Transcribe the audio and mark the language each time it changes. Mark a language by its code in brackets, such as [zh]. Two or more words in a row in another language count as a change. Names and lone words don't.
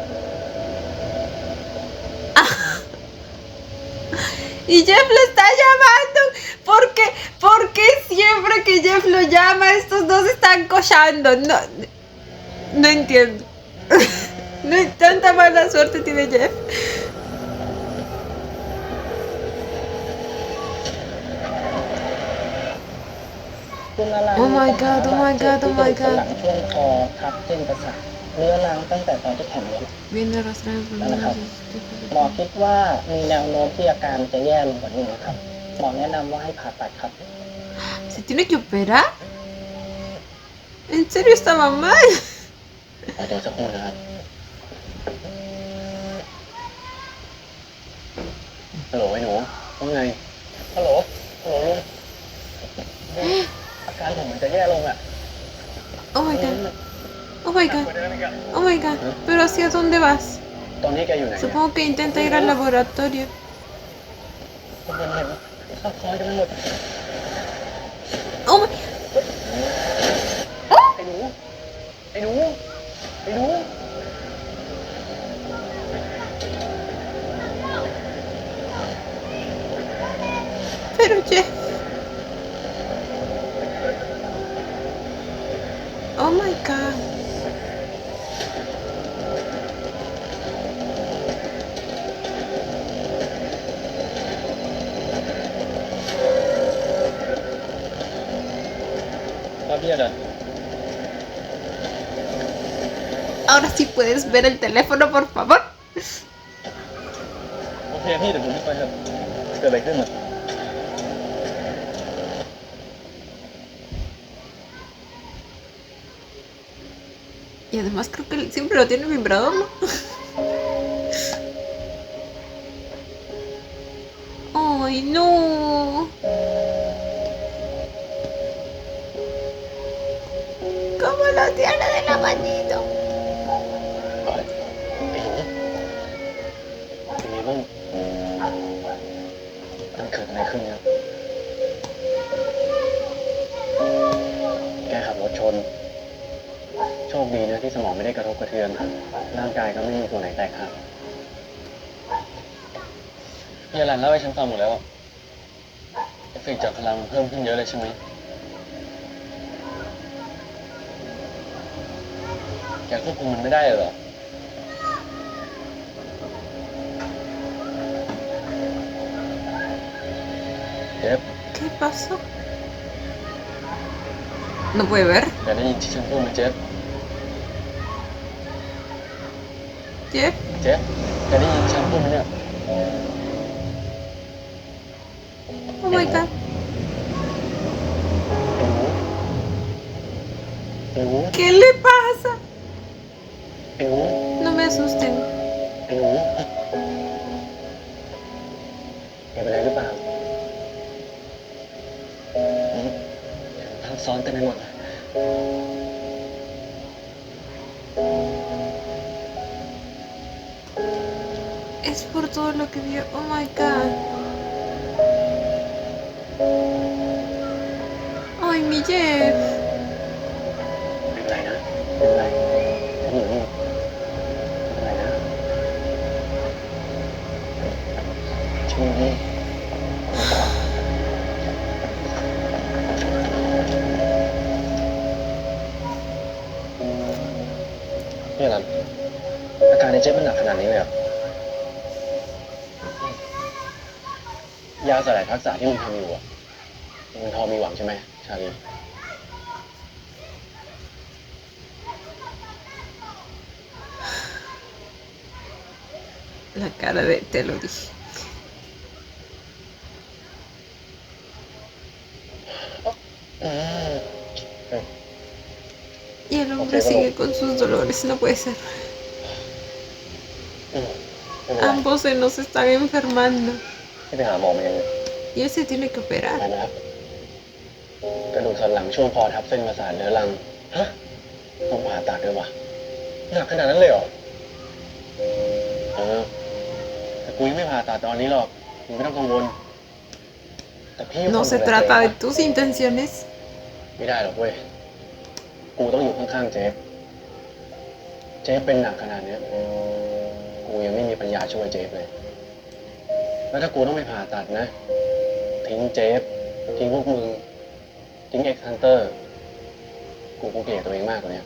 [es] Y Jeff lo está llamando. ¿Por qué siempre que Jeff lo llama estos dos están cochando? No entiendo. No, tanta mala suerte tiene Jeff. [en] Oh my god, oh my god, oh my god. [th] ช่วงคอทับเส้นประสาทเรื้อรังตั้งแต่ตอนที่แข่งรถ [es] Viene arrastrando por Nada, una- [th] หมอคิดว่ามีแนวโน้มที่อาการจะแย่ลงกว่านี้ครับหมอแนะนำว่าให้ผ่าตัดครับ [es] ¿Se tiene que operar? ¿En serio estaba mal? [th] ขอตัวสักครู่นะครับฮัลโหลไอ้หนูว่าไง ฮัลโหลลุงอาการผมมันจะแย่ลงอ่ะ [en] Oh my god. Oh my god. Oh my god. [es] ¿Pero hacia dónde vas? [th] ตอนนี้แกอยู่ไหนเนี่ย [es] Supongo que intenta ir al laboratorio. [th] ผมเห็นข้าวคอยกันไปหมด [en] Oh my... [th] ไอ้หนูไอ้หนู [es] Pero Jeff. [en] Oh my god. [es] Javiera, Ahora sí puedes ver el teléfono, por favor. [th] โอเคพี่เดี๋ยวผมไปครับเกิดอะไรขึ้นอ่ะ [es] Y además creo que siempre lo tiene vibrador, ¿no? Ay, no. ¿Cómo lo tiene de la manito? [th] ไอ้หนูเป็นไงบ้างมันเกิดอะไรขึ้นเนี่ยแกขับรถชน โชคดีนะที่สมองไม่ได้กระทบกระเทือน ร่างกายก็ไม่มีส่วนไหนแตกหัก พี่อลันเล่าให้ฉันฟังหมดแล้วอะเอฟเฟกต์จากพลังมันเพิ่มขึ้นเยอะเลยใช่ไหมแกควบคุมมันไม่ได้เหรอเจฟ [es] ¿Qué pasó? No puede ver. [th] แกได้ยินที่ฉันพูดไหมเจฟ Jeff. เจฟแกได้ยินฉันพูดไหมเนี่ย [en] Oh my god. [th] ไอ้หนู [es] ¿Qué le pasa? [th] ไอ้หนู [es] No me asusten. [th] ไอ้หนูแกเป็นอะไรหรือเปล่า ทับซ้อนเต็มไปหมดเลย [es] Es por todo lo que vio. [en] Oh my god. [es] Ay, mi Jeff. [th] เป็นไรนะเป็นไรฉันอยู่นี่เป็นไรนะฉันอยู่นี่นี่อะไรอาการในเจ๊มันหนักขนาดนี้เลยเหรอยาสลายทักษะที่มึงทำอยู่อ่ะมึงพอมีหวังใช่ไหมชาลี [es] La cara de te lo dije. Y el hombre sigue con sus dolores, no puede ser. [th] ไม่เป็นไร [es] Ambos se nos están enfermando. [th] ที่ไปหาหมอมายังไง [es] Y él se tiene que [th] ไป [es] operar. [th] นะครับกระดูกสันหลังช่วงคอทับเส้นประสาทเรื้อรังฮะต้องผ่าตัดด้วยวะหนักขนาดนั้นเลยเหรอแต่กูยังไม่ผ่าตัดตอนนี้หรอกมึงไม่ต้องกังวลแต่พี่ [es] No se trata de tus intenciones. [th] ไม่ได้หรอกเว้ยกูต้องอยู่ข้างๆเจฟเจฟเป็นหนักขนาดเนี้ยกูยังไม่มีปัญญาช่วยเจฟเลยแล้วถ้ากูต้องไปผ่าตัดนะทิ้งเจฟทิ้งพวกมึงทิ้งเอ็กซ์ฮันเตอร์กูเกลียดตัวเองมากกว่านี้